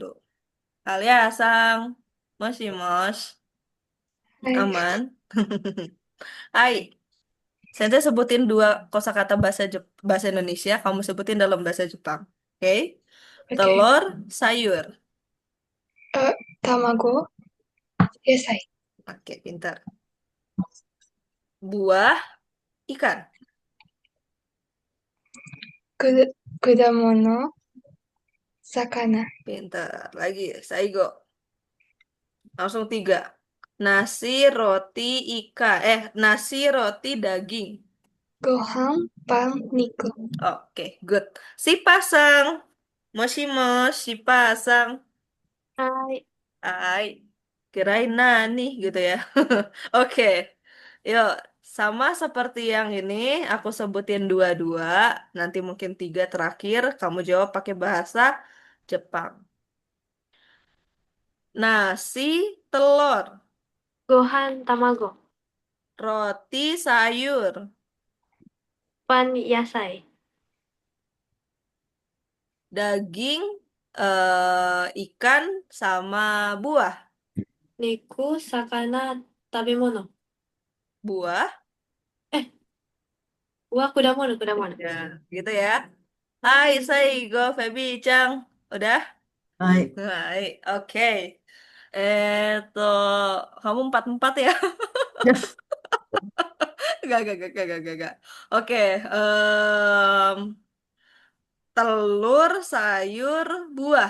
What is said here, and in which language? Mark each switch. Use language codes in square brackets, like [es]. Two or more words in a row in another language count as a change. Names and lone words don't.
[id] Kaliasang. Masih, Mas. [ja] Hai. [id] Aman. Hai. Saya sebutin dua kosakata bahasa Indonesia, kamu sebutin dalam bahasa Jepang. Oke? Oke. Telur, sayur. [ja] 卵、野菜. [id] Oke, pintar. Buah, ikan. [ja] 果物、魚. [id] Pintar. Lagi, Saigo. Langsung tiga. Nasi, roti, ikan. Nasi, roti, daging. [ja] ご飯、パン、肉. [id] Oke, good. Si pasang. Moshimosh, si pasang. [ja] Hai. [id] Hai. Kirain nani gitu ya. Oke. Yuk, sama seperti yang ini, aku sebutin dua-dua. Nanti mungkin tiga terakhir, kamu jawab pakai bahasa Jepang. Nasi, telur. [ja] ご飯 卵. [id] Roti, sayur. [ja] パン 野菜. [id] Daging, ikan, sama buah. [ja] 肉 魚 食べ物. [id] Buah, Eh, Wah, [ja] 果物、果物. [id] Ya, gitu ya. Hai, saya Go, Feby, Chang. Udah? [ja] Hai. [id] Baik, oke. Kamu 4-4 ya? Gak. Oke, telur, sayur, buah.